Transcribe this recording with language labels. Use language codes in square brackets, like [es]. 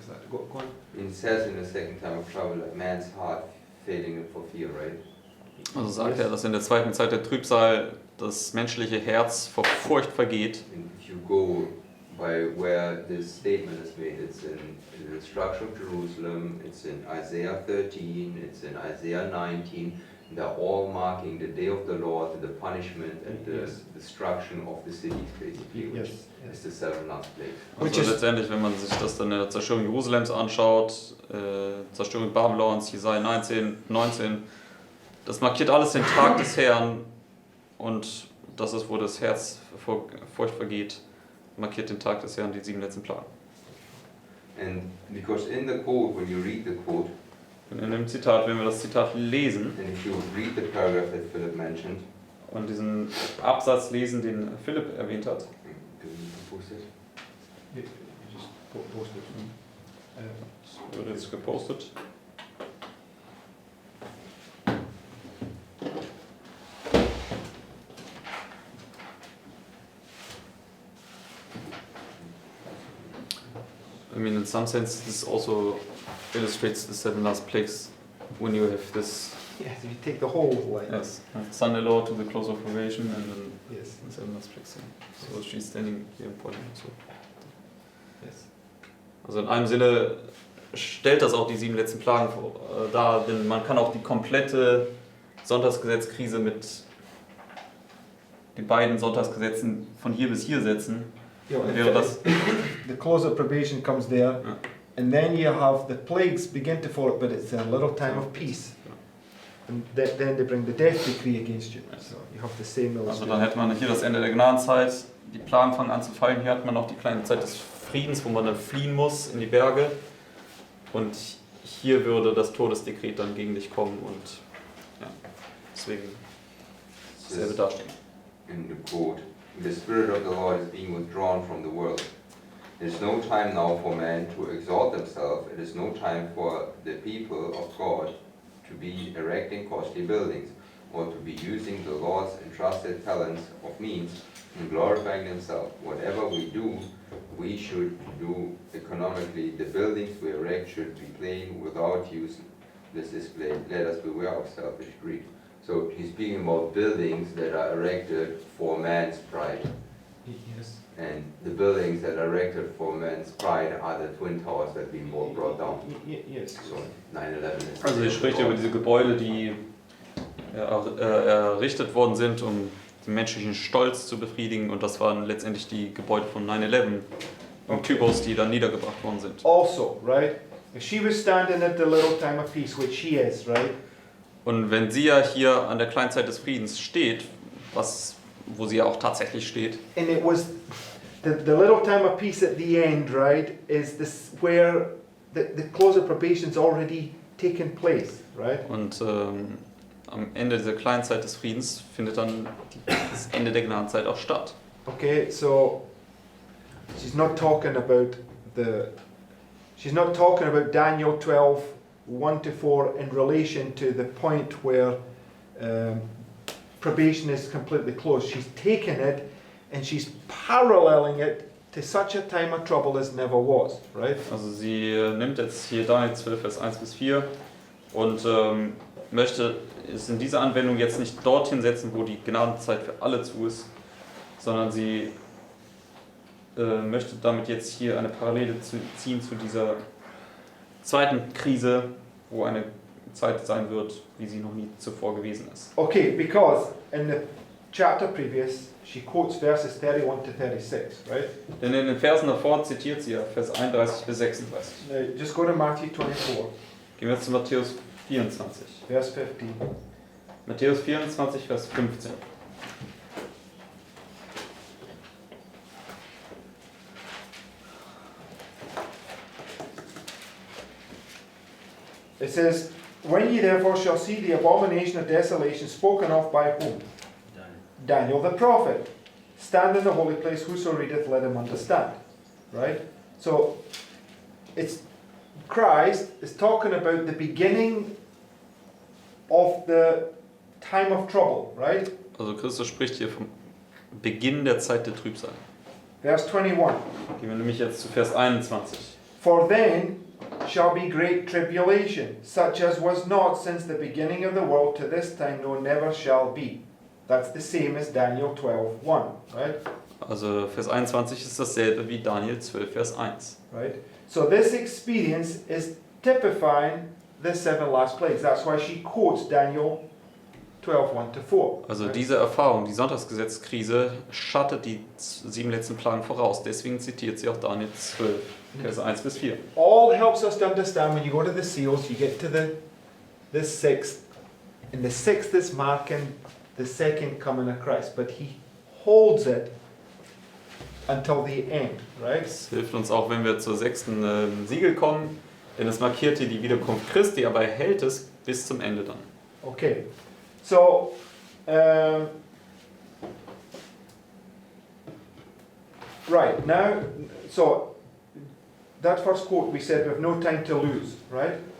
[en] exactly. Go on. It says in the second time of trouble, like man's heart failing for fear, right? [de] Also sagt er, dass in der zweiten Zeit der Trübsal das menschliche Herz vor Furcht vergeht. [en] And if you go by where this statement is made, it's in the destruction of Jerusalem, it's in Isaiah 13, it's in Isaiah 19. They're all marking the day of the Lord, the punishment and the destruction of the cities, basically, which is the seven last plagues. [de] Also letztendlich, wenn man sich das dann in der Zerstörung Jerusalems anschaut, Zerstörung Babylons, Jesaja 19, das markiert alles den Tag des Herrn und das ist, wo das Herz vor Furcht vergeht, markiert den Tag des Herrn, die 7 letzten Plagen. [en] And because in the quote, when you read the quote, [de] Und in dem Zitat, wenn wir das Zitat lesen [en] and if you read the paragraph that Philip mentioned, [de] und diesen Absatz lesen, den Philipp erwähnt hat, [en] You just post it. [de] das wird jetzt gepostet. [en] I mean, in some sense, this also illustrates the 7 last plagues when you have this. Yes, if you take the whole line. Yes, Sunday law to the close of probation and then Yes. the 7 last plagues. So she's standing here and pointing. So. Yes. [de] Also in einem Sinne stellt das auch die 7 letzten Plagen dar, denn man kann auch die komplette Sonntagsgesetzkrise mit den beiden Sonntagsgesetzen von hier bis hier setzen. Wäre das [en] The close of probation comes there, [de] Ja. [en] and then you have the plagues begin to fall, but it's a little time of peace. And then they bring the death decree against you. So you have the same [de] Also [en] illustration. [de] dann hätte man hier das Ende der Gnadenzeit, die Plagen fangen an zu fallen, hier hat man noch die kleine Zeit des Friedens, wo man dann fliehen muss in die Berge und hier würde das Todesdekret dann gegen dich kommen und ja, deswegen dasselbe dastehen. [en] in the quote, the Spirit of the Lord is being withdrawn from the world. It is no time now for man to exalt themselves, it is no time for the people of God to be erecting costly buildings, or to be using the Lord's entrusted talents of means in glorifying themselves. Whatever we do, we should do economically. The buildings we erect should be plain, without use this display. Let us beware of selfish greed. So he's speaking about buildings that are erected for man's pride. Yes. And the buildings that are erected for man's pride are the Twin Towers that have been brought down. Yes. So 9/11 is. [de] Also hier spricht er über diese Gebäude, die errichtet worden sind, um den menschlichen Stolz zu befriedigen und das waren letztendlich die Gebäude von 9/11 und Typos, die dann niedergebracht worden sind. [en] Also, right? If she was standing at the little time of peace, which she is, right? [de] Und wenn sie ja hier an der kleinen Zeit des Friedens steht, wo sie ja auch tatsächlich steht, [en] And it was the little time of peace at the end, right? Is this where the close of probation's already taken place, right? [de] und am Ende dieser kleinen Zeit des Friedens findet dann das Ende der Gnadenzeit auch statt. [en] Okay, so she's not talking about Daniel 12, 1 to 4 in relation to the point where probation is completely closed. She's taken it and she's paralleling it to such a time of trouble as never was, right? [de] Also sie nimmt jetzt hier Daniel 12, Vers 1 bis 4 und möchte es in dieser Anwendung jetzt nicht dorthin setzen, wo die Gnadenzeit für alle zu ist, sondern sie möchte damit jetzt hier eine Parallele ziehen zu dieser zweiten Krise, wo eine Zeit sein wird, wie sie noch nie zuvor gewesen ist. [en] Okay, because in the chapter previous, she quotes verses 31 to 36, right? [de] Denn in den Versen davor zitiert sie ja Vers 31 bis 36. [en] Now, just go to Matthew 24, [de] Gehen wir jetzt zu Matthäus 24. [en] verse 15. [de] Matthäus 24, Vers 15. [en] It says, "When ye therefore shall see the abomination of desolation spoken of by whom? Daniel the prophet. Stand in the holy place, whoso readeth, let him understand." Right? So, it's Christ is talking about the beginning of the time of trouble, right? [de] Also Christus spricht hier vom Beginn der Zeit der Trübsal. [en] Verse 21. [de] Gehen wir nämlich jetzt zu Vers 21. [en] For then shall be great tribulation, such as was not since the beginning of the world to this time, no, never shall be. That's the same as Daniel 12:1, right? [de] Also Vers 21 ist dasselbe wie Daniel 12, Vers 1. [en] Right? So this experience is typifying the 7 last plagues. That's why she quotes Daniel 12:1-4. [de] Also [en] right? [de] diese Erfahrung, die Sonntagsgesetzkrise, schattet die 7 letzten Plagen voraus. Deswegen zitiert sie auch Daniel 12, Vers 1 bis 4. [en] All helps us to understand when you go to the seals, you get to the sixth, and the sixth is marking the second coming of Christ, but he holds it until the end, right? [de] Das hilft uns auch, wenn wir zur 6. Siegel kommen, denn es markiert hier die Wiederkunft Christi, aber er hält es bis zum Ende dann. [en] Okay, so right now, so that first quote we said we have no time to lose, right?